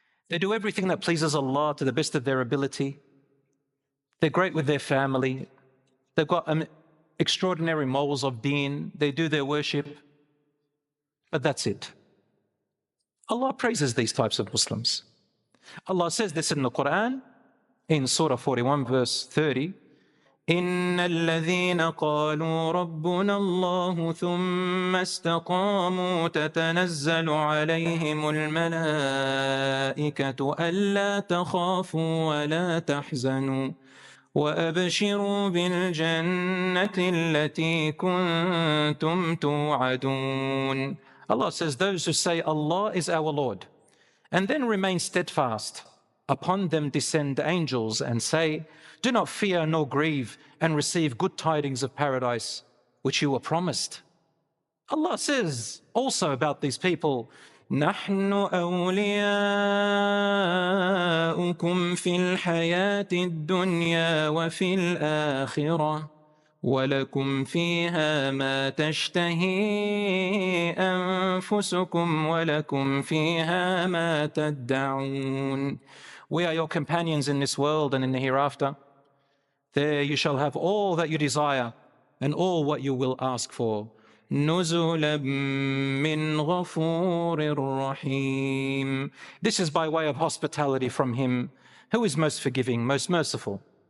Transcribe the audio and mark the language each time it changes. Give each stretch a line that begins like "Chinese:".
English: They do everything that pleases Allah to the best of their ability. They're great with their family. They've got extraordinary morals of deen. They do their worship. But that's it. Allah praises these types of Muslims. Allah says this in the Quran, in Surah 41, verse 30.
Arabic: إن الذين قالوا ربنا الله ثم استقاموا تتنزل عليهم الملائكة ألا تخافوا ولا تحزنوا وأبشروا بالجنة التي كنتم توعدون.
English: Allah says, those who say Allah is our Lord and then remain steadfast, upon them descend angels and say, do not fear nor grieve, and receive good tidings of paradise which you were promised. Allah says also about these people,
Arabic: نحن أولياؤكم في الحياة الدنيا وفي الآخرة ولكم فيها ما تشتهي أنفسكم ولكم فيها ما تدعون.
English: We are your companions in this world and in the hereafter. There you shall have all that you desire and all what you will ask for.
Arabic: نُزُلًا مِّنْ غَفُورٍ رَحِيمٍ.
English: This is by way of hospitality from Him who is most forgiving, most merciful.